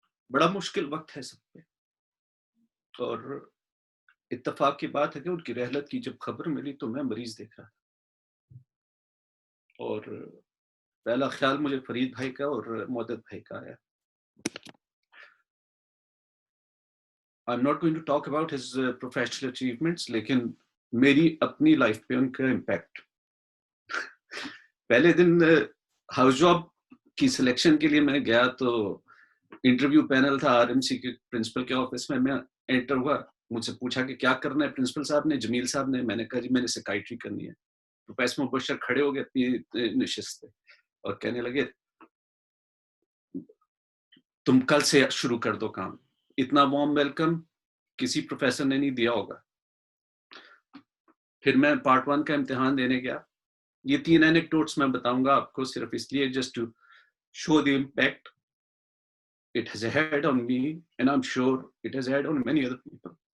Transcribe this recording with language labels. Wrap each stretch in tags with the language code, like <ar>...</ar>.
<ur>بڑا مشکل وقت ہے سب پہ, اور اتفاق کی بات ہے کہ ان کی رحلت کی جب خبر ملی تو میں مریض دیکھ رہا تھا, اور پہلا خیال مجھے فرید بھائی کا اور مودد بھائی کا آیا.</ur> <en>I'm not going to talk about his professional achievements,</en> <ur>لیکن میری اپنی لائف پہ ان کا امپیکٹ. پہلے دن ہاؤس جاب کی سلیکشن کے لیے میں گیا تو انٹرویو پینل تھا RMC کے پرنسپل کے آفس میں. میں انٹر ہوا, مجھ سے پوچھا کہ کیا کرنا ہے پرنسپل صاحب نے, جمیل صاحب نے. میں نے کہا جی میں نے سائیکائٹری کرنی ہے. پروفیسر مبشر کھڑے ہو گئے اپنی نشست پہ اور کہنے لگے تم کل سے شروع کر دو کام. اتنا وارم ویلکم کسی پروفیسر نے نہیں دیا ہوگا. پھر میں پارٹ 1 کا امتحان دینے گیا. یہ 3 اینیکڈوٹس میں بتاؤں گا آپ کو صرف اس لیے</ur> <en>Just to show the impact it has had on me, and I'm sure it has had on many other people.</en>